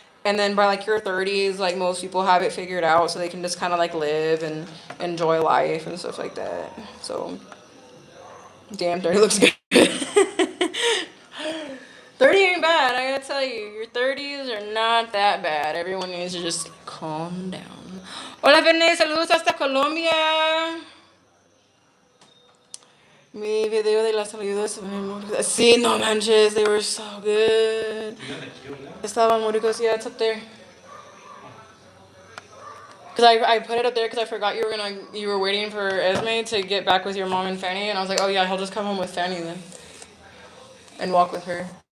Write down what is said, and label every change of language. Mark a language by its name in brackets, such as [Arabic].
[English] And then by like your 30s, like most people have it figured out so they can just kind of like live and enjoy life and stuff like that. So, damn, 30 looks good. 30 ain't bad, I gotta tell you. Your 30s are not that bad. Everyone needs to just calm down. [Spanish] Hola, Verne, saludos hasta Colombia. Mi video de las saludos. Sí, no manches, [English] they were so good. [Spanish] Estaban muy ricos. [English] Yeah, it's up there. Cause I put it up there because I forgot you were waiting for Esme to get back with your mom and Fanny, and I was like, oh yeah, he'll just come home with Fanny then, and walk with her.